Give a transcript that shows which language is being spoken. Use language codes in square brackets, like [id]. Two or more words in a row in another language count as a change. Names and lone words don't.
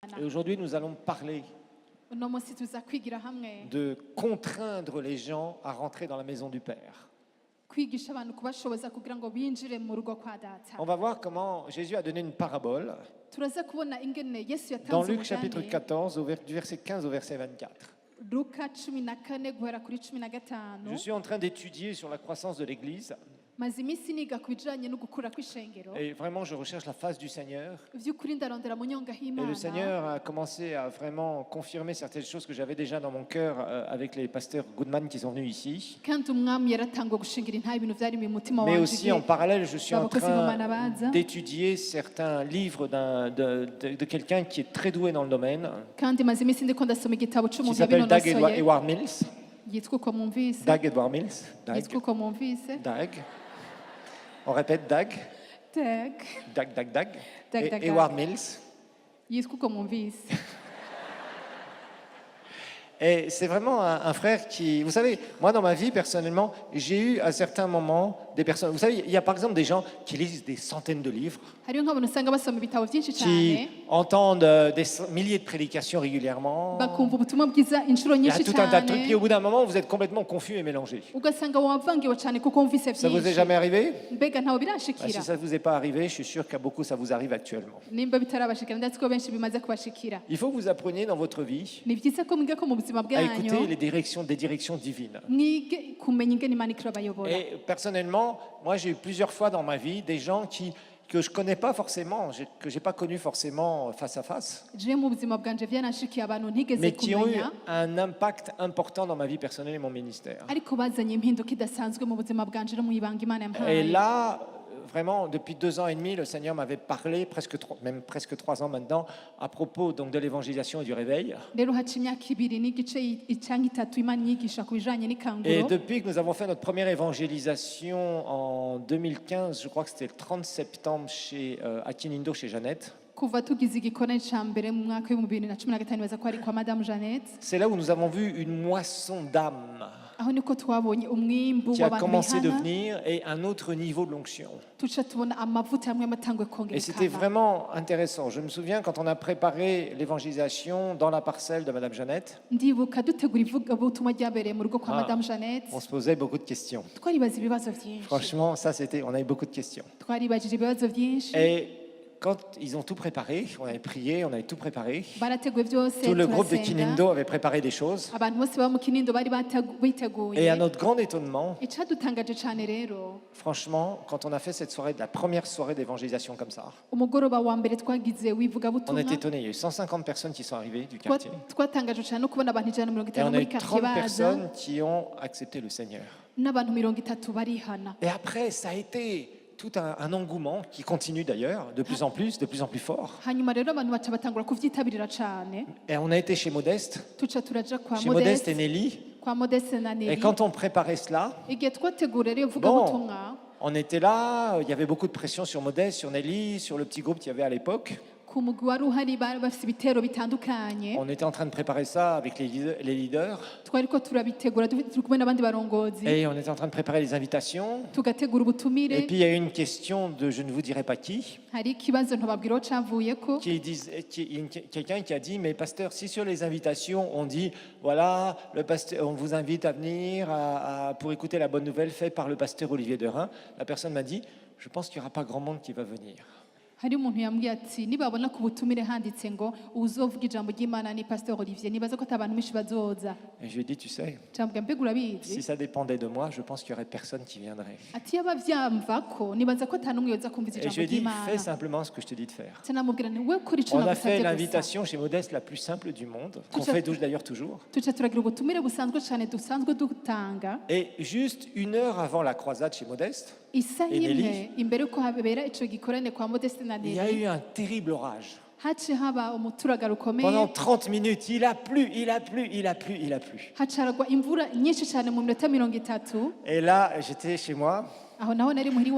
[fr] aujourd'hui, nous allons parler [rn] uno munsi tuza kwigira hamwe [fr] de contraindre les gens à rentrer dans la maison du Père. [rn] kwigisha abantu kubashoboza kugira ngo binjire mu rugo kwa data. [fr] On va voir comment Jésus a donné une parabole [rn] Turaza kubona ingene Yesu [fr] dans [rn] yatanze [fr] Luc chapitre [rn] umugani [fr] 14, du verset 15 au verset 24. [rn] Luka 14 guhera kuri 15. [fr] Je suis en train d'étudier sur la croissance de l'Église [rn] maze iminsi niga ku bijanye no gukura kw'ishengero [fr] et vraiment je recherche la face du Seigneur. [rn] vy'ukuri ndarondera mu nyonga [fr] Et le [rn] h'Imana. [fr] Seigneur a commencé à vraiment confirmer certaines choses que j'avais déjà dans mon cœur avec les pasteurs Goodman qui sont venus ici. [rn] kandi umwami yaratangwa gushingira intahe ibintu vyari mu mutima [fr] Mais [rn] wanje [fr] aussi en parallèle, je suis en [rn] abakozi b'Imana [fr] train [rn] baza [fr] d'étudier certains livres de quelqu'un qui est très doué dans le domaine, [rn] kandi maze iminsi ndiko ndasoma igitabo [fr] qui [rn] c'umuntu [fr] s'appelle Doug [rn] yabinonosoye [fr] Edward Mills. [rn] yitwa uko mwumvise Doug Edward Mills. yitwa uko mwumvise [fr] Doug. On répète Doug. Doug Doug. Doug, Et Doug. Edward Mills. [rn] yitwa uko mwumvise. [fr] Et c'est vraiment un frère qui... Vous savez, moi dans ma vie, personnellement, j'ai eu à certains moments des personnes... Vous savez, il y a par exemple des gens qui lisent des centaines de livres, [rn] hariyo nk'abantu usanga basoma ibitabo byinshi cyane [fr] qui entendent des milliers de prédications régulièrement. [rn] bakumva ubutumwa bwiza inshuro [fr] Il y a [rn] nyinshi [fr] tout un tas de trucs, puis [rn] cyane [fr] au bout d'un moment, vous êtes complètement confus et mélangés. [rn] ugasanga wavangiwe cyane kuko wumvise [fr] Ça vous est [rn] byinshi [fr] jamais arrivé? [rn] mbega ntawe [fr] Si [rn] birashikira [fr] ça ne vous est pas arrivé, je suis sûr qu'à beaucoup, ça vous arrive actuellement. [rn] nimba bitarabashikira ndetse ko benshi bimaze kubashikira [fr] Il faut que vous appreniez dans votre vie [rn] ni byiza ko mwiga ko mu buzima [fr] à écouter [rn] bwanyu [fr] des directions divines. [rn] mwige kumenya ingene imana ikirabayobora. [fr] Et personnellement, moi j'ai eu plusieurs fois dans ma vie des gens que je ne connais pas forcément, que je n'ai pas connu forcément face à face, [rn] je mu buzima bwanje byaranashikiye abantu ntigeze [fr] mais qui ont eu [rn] kumenya [fr] un impact important dans ma vie personnelle et mon ministère. [rn] ariko bazanye impinduka idasanzwe mu buzima bwanje no mu ibanga imana [fr] Et [rn] yampaye. [fr] là, vraiment, depuis 2 ans et demi, le Seigneur m'avait parlé, même presque 3 ans maintenant, à propos donc, de l'évangélisation et du réveil. [rn] rero haca imyaka ibiri n'igice cyangwa itatu imana inyigisha ku bijanye [fr] Et [rn] n'ikanguro. [fr] depuis que nous avons fait notre première évangélisation en 2015, je crois que c'était le 30 septembre à Kinindo chez Jeannette, [rn] kuva tugize igikone ca mbere mu mwaka w'ibihumbi 2015 baza ko ari kwa Madame Jeannette, [fr] c'est là où nous avons vu une moisson d'âmes [rn] aho niko twabonye umwimbu [fr] qui a [rn] w'abantu [fr] commencé de [rn] bihana [fr] venir et un autre niveau de l'onction. [rn] tuca tubona amavuta amwe amatangwe [fr] Et c'était [rn] kongerekana. [fr] vraiment intéressant. Je me souviens quand on a préparé l'évangélisation dans la parcelle de Madame Jeannette, [rn] ndibuka dutegura ivugabutumwa ryabereye mu rugo kwa Ah. [fr] Madame Jeannette on se posait beaucoup de questions. [rn] twaribaza ibibazo byinshi [fr] Franchement, on a eu beaucoup de questions. [rn] twaribajije ibibazo byinshi [fr] Et quand ils ont tout préparé, on avait prié, on avait tout préparé. [rn] barateguye byose [fr] Tout le groupe de [rn] turasenga. [fr] Kinindo avait préparé des choses. [rn] abantu bose baba mu kinindo bari [fr] Et à [rn] biteguye. [fr] notre grand étonnement, [rn] icadutangaje cyane rero [fr] franchement, quand on a fait cette soirée, la première soirée d'évangélisation comme ça, [rn] umugoroba wa mbere twagize [fr] on [rn] wivugabutumwa [fr] est étonné. Il y a eu 150 personnes qui sont arrivées du quartier. [rn] twatangaje cyane no kubona abantu 150 [fr] Et on a [rn] muri [fr] eu 30 [rn] quartier baza [fr] personnes qui ont accepté le Seigneur. [rn] n'abantu 30 barihana. [fr] Et après, ça a été tout un engouement qui continue d'ailleurs, de plus en plus fort. [rn] hanyuma rero abantu baca batangura kuvyitabirira cyane [fr] Et on a été chez Modeste, [rn] tuca turaja kwa [fr] chez Modeste et [rn] Modeste [fr] Nelly. [rn] kwa Modeste na [fr] Et [rn] Nelly. [fr] quand on préparait cela, [rn] igihe twategura rero ivugabutumwa [fr] on était là, il y avait beaucoup de pression sur Modeste, sur Nelly, sur le petit groupe qu'il y avait à l'époque. [rn] ku mugwi wari uhari bari bafite ibitero bitandukanye [fr] On était en train de préparer ça avec les leaders. [rn] twariko turabitegura turi kumwe n'abandi barongozi [fr] Et on était en train de préparer les invitations. [rn] tugategura [fr] Et [rn] ubutumire. [fr] puis il y a eu une question de je ne vous dirai pas qui, [rn] hari ikibazo ntobabwira aho cavuyeko [fr] quelqu'un qui a dit mais pasteur, si sur les invitations on dit voilà, le pasteur, on vous invite à venir pour écouter la bonne nouvelle faite par le pasteur Olivier Derain, la personne m'a dit je pense qu'il n'y aura pas grand monde qui va venir. [rn] hari umuntu yambwiye ati nibabona ku butumire handitse ngo uzovuga ijambo ry'Imana ni Pasteur Olivier nibaza ko atabantu benshi bazoza. [fr] Et je lui ai dit tu sais, [rn] Cambwa mbega [fr] si [rn] urabizi [fr] ça dépendait de moi, je pense qu'il n'y aurait personne qui viendrait. [rn] ati yaba vyamvako nibaza ko atanumwe yoza kumviza [fr] Et je [rn] ijambo [fr] lui ai dit fais [rn] ry'Imana. [fr] simplement ce que je te dis de faire. [rn] Canamubwira nti we kuri ico [fr] On a fait [rn] nagusavye gusa. [fr] l'invitation chez Modeste la plus simple du monde, qu'on Tout à- fait d'ailleurs toujours. [rn] tuca turagira ubutumire busanzwe cane dusanzwe dutanga [fr] Et juste 1 heure avant la croisade chez Modeste, [rn] isaha [fr] Et Nelly? [rn] imwe imbere ko habera ico gikorane kwa Modeste na [fr] il y a eu [rn] Nelly [fr] un terrible orage. [rn] haci haba umuturagaro ukomeye [fr] Pendant 30 minutes, il a plu. [rn] hacaragwa imvura nyinshi cyane mu minota 30. [fr] Et là, j'étais chez moi, [rn] aho naho nari muhiri